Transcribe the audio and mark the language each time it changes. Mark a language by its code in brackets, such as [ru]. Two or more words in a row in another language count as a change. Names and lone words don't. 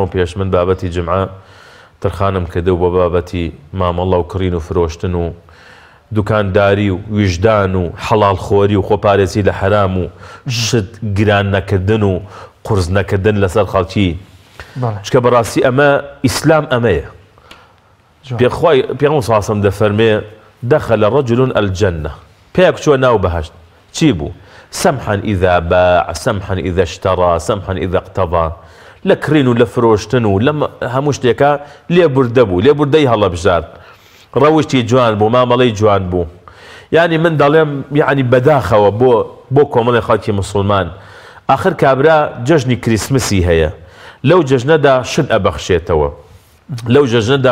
[ckb] پێش من بابەتی جمعە ترخانم کردە بۆ بابەتی مامەڵە و کڕین و فرۆشتن و دوکانداری و ویژدان و حەڵاڵخۆری و خۆپارێزی لە حرام و شت گران نەکردن و قورس نەکردن لەسەر خەڵکی چکە بەڕاستی ئەمە ئیسلام ئەمەیە پێخوای پێغەمبەر [ar] صلی الله علیه و سلم [ckb] دەفەرمێ [ar] دخل رجل الجنة [ckb] پێک چووە ناو بەهەشت چی بوو؟ [ar] سمحا إذا باع سمحا إذا اشترى سمحا إذا اقتضى [ckb] لە کڕین و لە فرۆشتن و لە هەموو شتێکە لێبوردە بوو لێبوردەی هەڵەبژار ڕەوشتی جوان بوو مامەڵەی جوان بوو یعنی من دەڵێم یعنی بەداخەوە بۆ کۆمەڵی خەڵکی موسڵمان ئاخر کابرا جەژنی کریسمسی هەیە لەو جەژنەدا شت ئەبەخشێتەوە لەو جەژنەدا